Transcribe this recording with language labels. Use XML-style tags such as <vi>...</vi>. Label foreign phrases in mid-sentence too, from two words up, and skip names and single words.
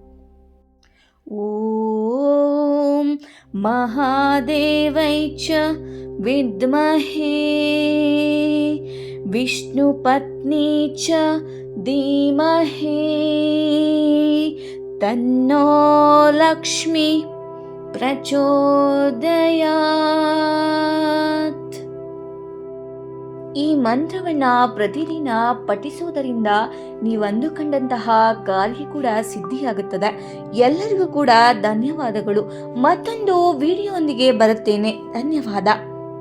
<sa>ಓಂ ಮಹಾದೇವೈ ಚ ವಿದ್ಮಹೇ ವಿಷ್ಣುಪತ್ನಿ ಚ ಧೀಮಹಿ ತನ್ನೋ ಲಕ್ಷ್ಮಿ ಪ್ರಚೋದಯಾತ್.</sa> <kn>ಈ ಮಂತ್ರವನ್ನು ಪ್ರತಿದಿನ ಪಠಿಸುವುದರಿಂದ ನೀವು ಅಂದುಕೊಂಡಂತಹ ಕಾರ್ಯ ಕೂಡ ಸಿದ್ಧಿಯಾಗುತ್ತದೆ. ಎಲ್ಲರಿಗೂ ಕೂಡ ಧನ್ಯವಾದಗಳು. ಮತ್ತೊಂದು ವಿಡಿಯೋದೊಂದಿಗೆ ಬರುತ್ತೇನೆ. ಧನ್ಯವಾದ.</kn>